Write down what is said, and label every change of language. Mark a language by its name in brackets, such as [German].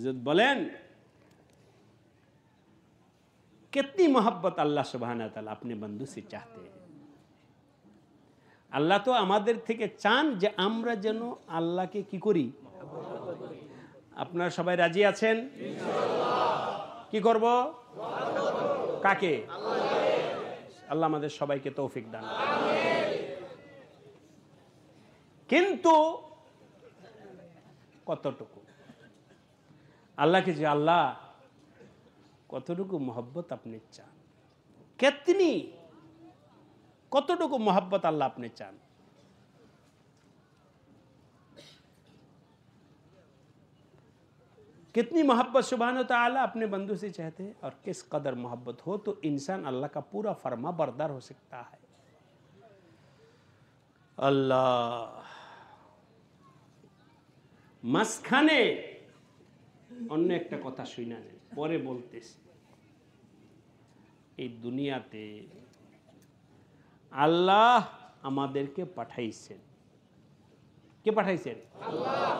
[Bangla] বলেন, [Hindi] कितनी मोहब्बत अल्लाह सुब्हाना ताला अपने बंदू से चाहते हैं। [Bangla] আল্লাহ তো আমাদের থেকে চান যে আমরা যেন আল্লাহকে কি করি? আপনারা সবাই রাজি আছেন? কি করব? কাকে? আল্লাহ আমাদের সবাইকে তৌফিক দান করুন। কিন্তু কতটুকু আল্লাহকে, যে আল্লাহ কতটুকু মোহব্বত আপনি চান, [Hindi] কিতনি, [Bangla] কতটুকু মোহব্বত আল্লাহ আপনি চান। [Hindi] कितनी मोहब्बत सुभान ताला अपने बंदू से चाहते हैं, और किस कदर मोहब्बत हो तो इंसान अल्लाह का पूरा फरमा बरदार हो सकता है। [Bangla] अल्लाह মাঝখানে অন্য একটা কথা শুনা নেন, পরে বলতেছি। এই দুনিয়াতে আল্লাহ আমাদেরকে পাঠাইছেন। কে পাঠাইছেন? আল্লাহ।